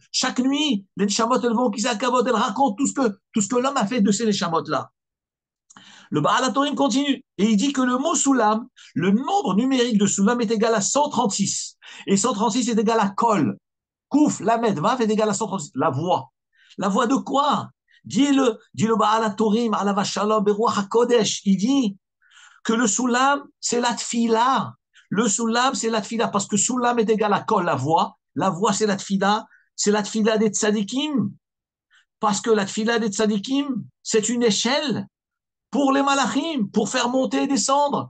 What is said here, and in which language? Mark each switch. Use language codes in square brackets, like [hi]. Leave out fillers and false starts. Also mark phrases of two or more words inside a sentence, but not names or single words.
[fr] Chaque nuit, les Neshamot, elles vont au qui c'est Hakavod. Elles racontent tout ce que l'homme a fait de ces Neshamot-là. Le Baal HaTurim continue. Et il dit que le mot Soulam, le nombre numérique de Soulam est égal à 136. Et 136 est égal à Kol. Kouf, Lamed, Vav est égal à 136. La voix. La voix de quoi? Dit le Baal HaTurim, [he] עליו השלום, ברוח הקודש, [fr] il dit que le soulam, c'est la tfila. Le soulam, c'est la tfila, parce que soulam est égal à kol, la voix, c'est la tfila des tzadikim, parce que la tfila des tzadikim, c'est une échelle pour les malachim, pour faire monter et descendre.